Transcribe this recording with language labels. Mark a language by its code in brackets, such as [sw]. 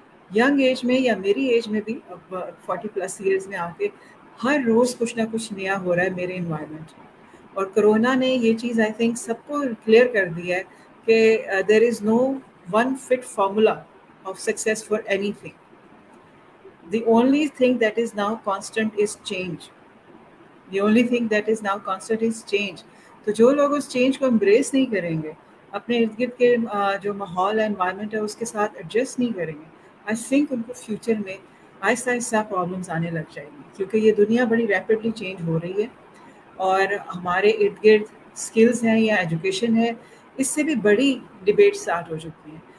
[ur] Young age میں یا میری ایج میں بھی 40+ ایئرس میں آ کے ہر روز کچھ نہ کچھ نیا ہو رہا ہے میرے انوائرمنٹ میں. اور کرونا نے یہ چیز آئی تھنک سب کو کلیئر کر دیا ہے کہ [en] There is no one fit formula of success for anything. The only thing that is now constant is change. The only thing that is now constant is change. [ur] تو جو لوگ اس چینج کو امبریس نہیں کریں گے، اپنے ارد گرد کے جو ماحول ہے انوائرمنٹ ہے اس کے ساتھ ایڈجسٹ نہیں کریں گے، [en] I think [ur] ان کو فیوچر میں آہستہ آہستہ پرابلمس آنے لگ جائیں گی کیونکہ یہ دنیا بڑی ریپڈلی چینج ہو رہی ہے اور ہمارے ارد گرد اسکلز ہیں یا ایجوکیشن ہے اس سے بھی بڑی ڈبیٹ اسٹارٹ ہو چکی ہیں.